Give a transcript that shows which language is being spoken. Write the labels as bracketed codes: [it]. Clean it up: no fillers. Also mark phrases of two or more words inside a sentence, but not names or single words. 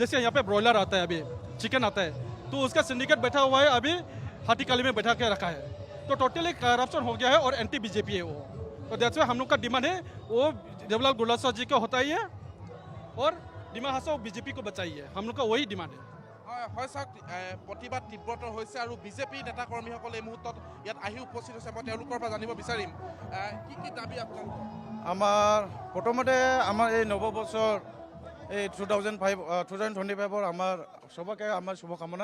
[hi] जैसे यहाँ पे ब्रॉयलर आता है, अभी चिकन आता है, तो उसका सिंडिकेट बैठा हुआ है, अभी हाथीकाली में बैठा के रखा है, तो [en] totally corruption [hi] हो गया है और एंटी बीजेपी है वो। तो [en] that's why [hi] हम लोग का डिमांड है वो देवलाल गुरलाल जी का होता ही है और डिमा हासाव बीजेपी को बचाइए, हम लोग का वही डिमांड है। [as] হয় চাওক প্ৰতিবাদ তীব্ৰতৰ হৈছে আৰু বিজেপি নেতা কৰ্মীসকল এই মুহূৰ্তত ইয়াত আহি উপস্থিত হৈছে। মই তেওঁলোকৰ পৰা জানিব বিচাৰিম কি কি দাবী আপোনালোকৰ। আমাৰ প্ৰথমতে আমাৰ এই নৱবৰ্ষৰ এই 2025 আমাৰ চবকে আমাৰ শুভকামনা।